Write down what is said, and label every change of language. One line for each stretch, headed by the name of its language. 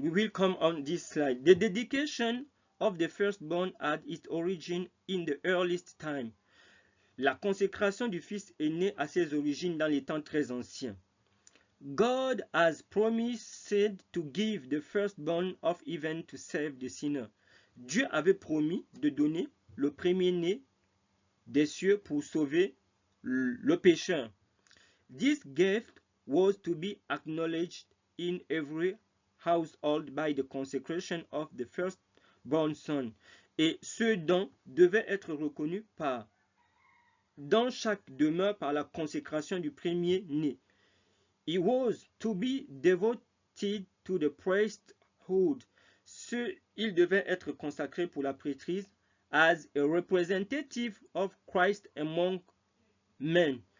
English: We will come on this slide. The dedication of the firstborn had its origin in the earliest time.
French: La consécration du Fils est née à ses origines dans les temps très anciens.
English: God has promised to give the firstborn of heaven to save the sinner.
French: Dieu avait promis de donner le premier-né des cieux pour sauver le pécheur.
English: This gift was to be acknowledged in every household by the consecration of the firstborn son.
French: Et ce don devait être reconnu dans chaque demeure par la consécration du premier-né.
English: He was to be devoted to the priesthood priesthood.
French: Il devait être consacré pour la prêtrise
English: as a representative of Christ among men.